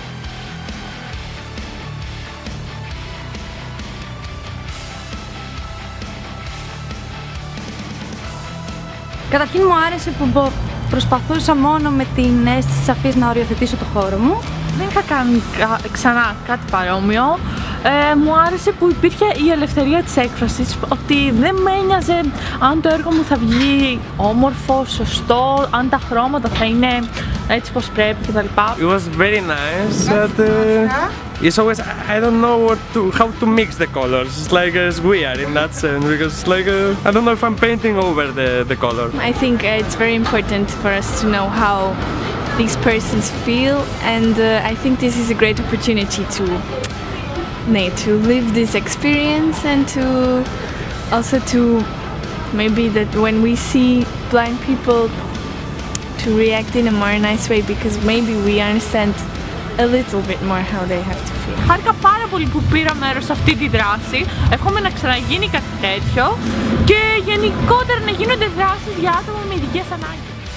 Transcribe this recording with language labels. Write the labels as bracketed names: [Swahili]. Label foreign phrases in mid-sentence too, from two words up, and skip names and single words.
[Greek] Καταρχήν μου άρεσε που προσπαθούσα μόνο με την αίσθηση της αφής να οριοθετήσω το χώρο μου. Δεν είχα κάνει ξανά κάτι παρόμοιο. Μου άρεσε που υπήρχε η ελευθερία της έκφρασης, ότι δεν με ένοιαζε αν το έργο μου θα βγει όμορφο, σωστό, αν τα χρώματα θα είναι έτσι πως πρέπει κτλ. [English] It was very nice, but it's always I don't know how to mix the colors. It's like it's weird in that sense because it's like I don't know if I'm painting over the color. I think it's very important for us to know how these persons feel, and I think this is a great opportunity to live this experience and to also to maybe that when we see blind people to react in a more nice way because maybe we understand a little bit more how they have to feel. [Greek] Χάρηκα πάρα πολύ που πήρα μέρος σε αυτή τη δράση. Εύχομαι να ξαναγίνει κάτι τέτοιο και γενικότερα να γίνονται δράσεις για άτομα με ειδικές ανάγκες.